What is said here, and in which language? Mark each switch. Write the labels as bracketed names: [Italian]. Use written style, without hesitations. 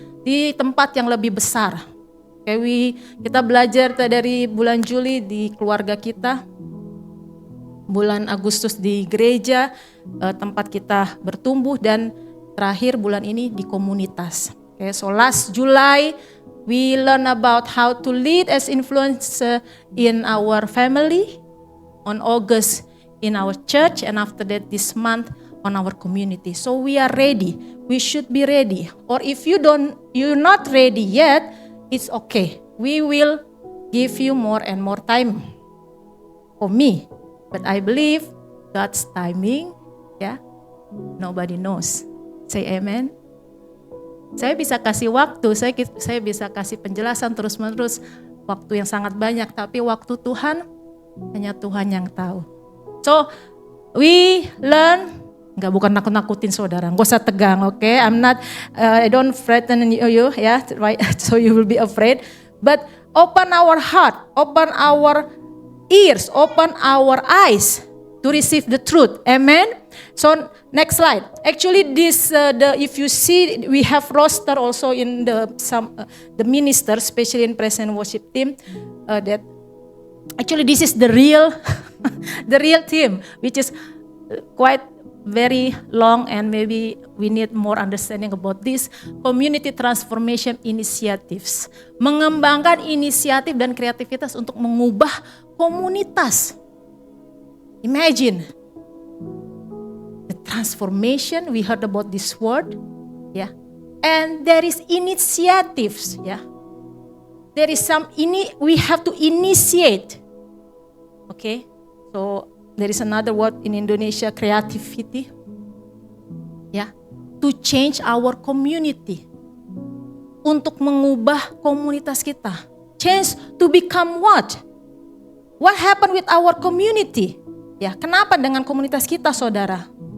[Indonesian] Di tempat yang lebih besar. Kita belajar dari bulan Juli di keluarga kita, bulan Agustus di gereja, tempat kita bertumbuh, dan terakhir bulan ini di komunitas. [English] So last July we learn about how to lead as influencer in our family. On August in our church, and after that this month on our community. So we are ready. We should be ready. Or if you're not ready yet, it's okay. We will give you more and more time. For me, but I believe God's timing, nobody knows. Say amen. [Indonesian] Saya bisa kasih waktu, saya bisa kasih penjelasan terus-menerus, waktu yang sangat banyak, tapi waktu Tuhan hanya Tuhan yang tahu. [English] So we learn, [Indonesian] bukan nakut-nakutin saudara, gak usah tegang, [English] okay? I don't threaten you, right? So you will be afraid. But open our heart, open our ears, open our eyes to receive the truth. Amen. So next slide. Actually, this if you see, we have roster also in the ministers, especially in praise and worship team. That actually this is the real the real team, which is quite very long, and maybe we need more understanding about this community transformation initiatives. [Indonesian] Mengembangkan inisiatif dan kreativitas untuk mengubah komunitas. [English] Imagine the transformation, we heard about this word, and there is initiatives, There is we have to initiate. Okay? So there is another word in Indonesia, creativity. To change our community. [Indonesian] Untuk mengubah komunitas kita. [English] Change to become what? What happened with our community? [Indonesian] Kenapa dengan komunitas kita, saudara?